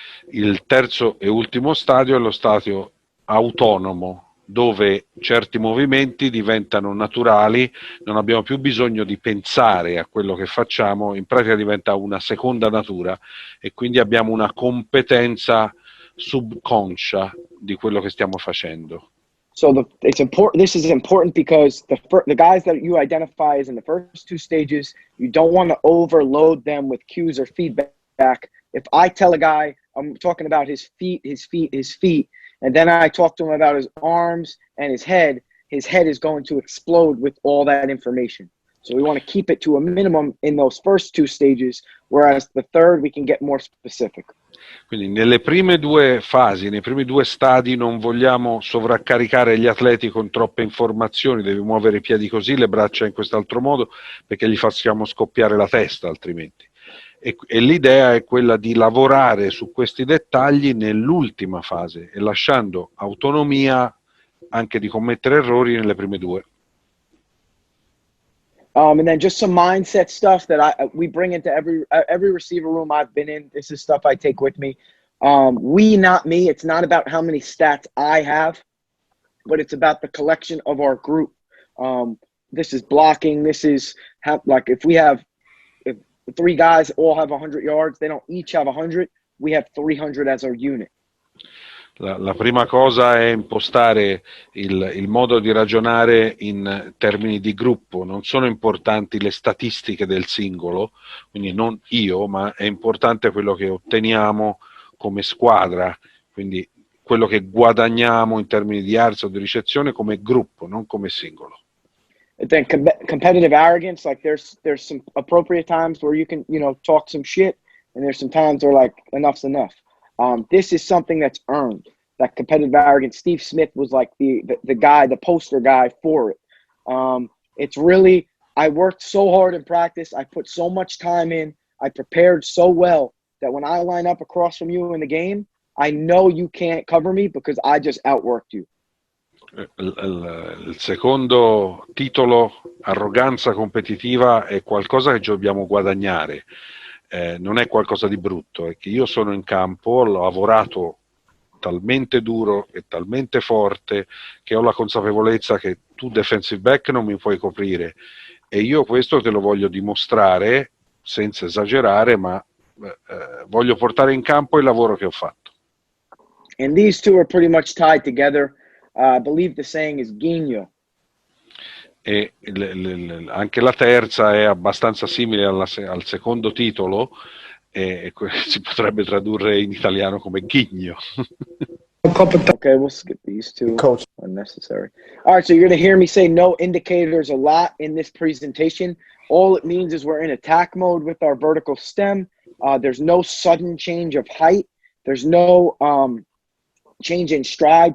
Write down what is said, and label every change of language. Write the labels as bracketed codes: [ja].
[it] Il terzo e ultimo stadio è lo stadio autonomo, dove certi movimenti diventano naturali, non abbiamo più bisogno di pensare a quello che facciamo, in pratica diventa una seconda natura e quindi abbiamo una competenza subconscia di quello che stiamo facendo. [en] So this is important because the guys that you identify as in the first 2 stages, you don't want to overload them with cues or feedback. If I tell a guy, I'm talking about his feet, and then I talk to him about his arms and his head is going to explode with all that information. So we want to keep it to a minimum in those first 2 stages, whereas the third we can get more specific. [it] Quindi nelle prime 2 fasi, nei primi 2 stadi non vogliamo sovraccaricare gli atleti con troppe informazioni, devi muovere i piedi così, le braccia in quest'altro modo, perché gli facciamo scoppiare la testa altrimenti. E l'idea è quella di lavorare su questi dettagli nell'ultima fase e lasciando autonomia anche di commettere errori nelle prime 2. [en] And then just some mindset stuff that we bring into every receiver room I've been in. This is stuff I take with me. We, not me. It's not about how many stats I have, but it's about the collection of our group. This is blocking. This is if 3 guys all have 100 yards, they don't each have 100. We have 300 as our unit. [it] La prima cosa è impostare il modo di ragionare in termini di gruppo. Non sono importanti le statistiche del singolo, quindi non io, ma è importante quello che otteniamo come squadra, quindi quello che guadagniamo in termini di yards o di ricezione come gruppo, non come singolo. [en] then competitive arrogance, like there's some appropriate times where you can, talk some shit, and there's some times where like enough's enough. This is something that's earned. That competitive arrogance. Steve Smith was like the guy, the poster guy for it. It's really, I worked so hard in practice. I put so much time in. I prepared so well that when I line up across from you in the game, I know you can't cover me because I just outworked you. [it] Il secondo titolo, arroganza competitiva, è qualcosa che dobbiamo guadagnare, non è qualcosa di brutto, è che io sono in campo, ho lavorato talmente duro e talmente forte che ho la consapevolezza che tu defensive back non mi puoi coprire, e io questo te lo voglio dimostrare senza esagerare, ma voglio portare in campo il lavoro che ho fatto. [en] And these two are pretty much tied together. I believe the saying is ghigno. [it] E anche la terza è abbastanza simile al secondo titolo, e si potrebbe tradurre in italiano come ghigno. [en] Okay, we'll skip these two. Coach. Unnecessary. All right, so you're going to hear me say no indicators a lot in this presentation. All it means is we're in attack mode with our vertical stem. There's no sudden change of height. There's no change in stride.